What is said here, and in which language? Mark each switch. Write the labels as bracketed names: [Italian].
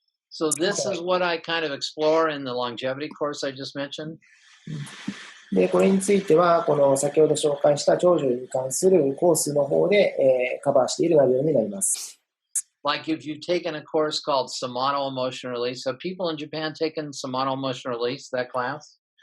[English] So this is what I kind of explore in the longevity course I just mentioned. [Japanese] で、これについては、この先ほど紹介した長寿に関するコースの方で、カバーしている内容になります。 [English] Like if you've taken a course called Somato Emotion Release, have people in Japan taken Somato Emotion Release, that class?